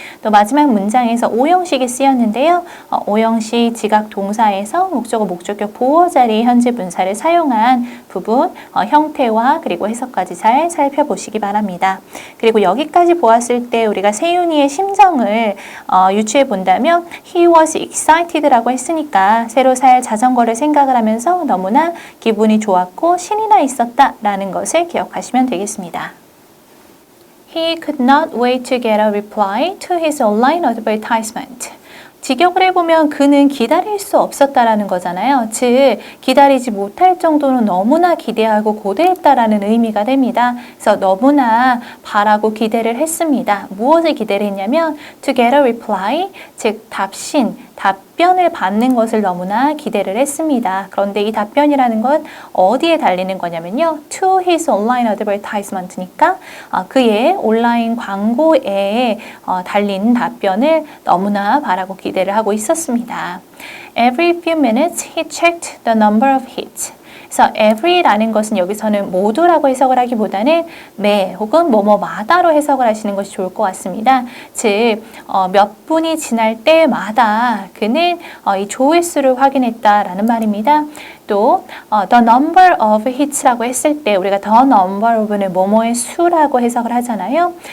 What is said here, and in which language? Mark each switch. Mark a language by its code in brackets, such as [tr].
[ko] 또 마지막 문장에서 오형식이 쓰였는데요. 오형식 지각 동사에서 목적어, 목적격, 보어 자리 현재 분사를 사용한 부분 형태와 그리고 해석까지 잘 살펴보시기 바랍니다. 그리고 여기까지 보았을 때 우리가 세윤이의 심정을 유추해 본다면 [en] he was excited [ko] 라고 했으니까 새로 살 자전거를 생각을 하면서 너무나 기분이 좋았고 신이 나 있었다라는 것을 기억하시면 되겠습니다. [en] He could not wait to get a reply to his online advertisement. [ko] 직역을 해보면 그는 기다릴 수 없었다라는 거잖아요. 즉 기다리지 못할 정도로 너무나 기대하고 고대했다라는 의미가 됩니다. 그래서 너무나 바라고 기대를 했습니다. 무엇을 기대를 했냐면 [en] to get a reply, [ko] 즉 답변을 받는 것을 너무나 기대를 했습니다. 그런데 이 답변이라는 건 어디에 달리는 거냐면요. [en] To his online advertisement [ko] 니까 그의 온라인 광고에 달린 답변을 너무나 바라고 기대를 하고 있었습니다. [en] Every few minutes he checked the number of hits. [ko] 그래서 every라는 것은 여기서는 모두라고 해석을 하기보다는 매 혹은 뭐뭐마다로 해석을 하시는 것이 좋을 것 같습니다. 즉 몇 분이 지날 때마다 그는 이 조회수를 확인했다라는 말입니다. 또 [en] the number of hits [ko] 라고 했을 때 우리가 the number of는 뭐뭐의 수라고 해석을 하잖아요.